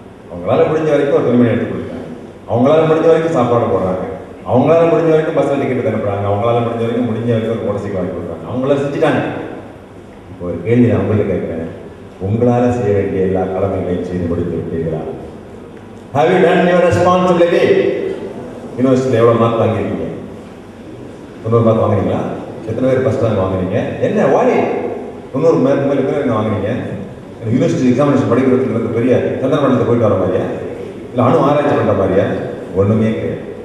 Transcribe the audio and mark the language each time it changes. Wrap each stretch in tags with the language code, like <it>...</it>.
<ta>அவங்களால முடிஞ்ச வரைக்கும் ஒரு துணிமணி எடுத்து கொடுக்குறாங்க, அவங்களால முடிஞ்ச வரைக்கும் சாப்பாடு போடுறாங்க, அவங்களால முடிஞ்ச வரைக்கும் பஸ்ஸில் டிக்கெட் அனுப்புறாங்க, அவங்களால முடிஞ்ச வரைக்கும் ஒரு மோட்டர் சைக்கிள் வாங்கி கொடுக்குறாங்க. அவங்களால செஞ்சுட்டாங்க. இப்போ ஒரு கேள்வி நான் உங்கள்கிட்ட கேட்குறேன், உங்களால் செய்ய வேண்டிய எல்லா கடமைகளையும் செய்து முடித்து விட்டீர்களா?</ta> <en>Have you done your responsibility?</en> <ta>யூனிவர்சிட்டியில் எவ்வளோ மார்க் வாங்கியிருக்கீங்க? 90 மார்க் வாங்குறீங்களா? எத்தனை பேர் ஃபஸ்ட் ரேங்க் வாங்குறீங்க? என்ன வாய் 90 மார்க் மேலே பேர் என்ன வாங்குறீங்க? யூனிவர்சிட்டி எக்ஸாமினேஷன் படிக்கிறதுக்கு பெரிய சந்திரமண்டலத்தை போயிட்டு வர மாதிரியா, இல்லை அணு ஆராய்ச்சி பண்ணுற மாதிரியா? ஒன்றுமே கிடையாது.</ta>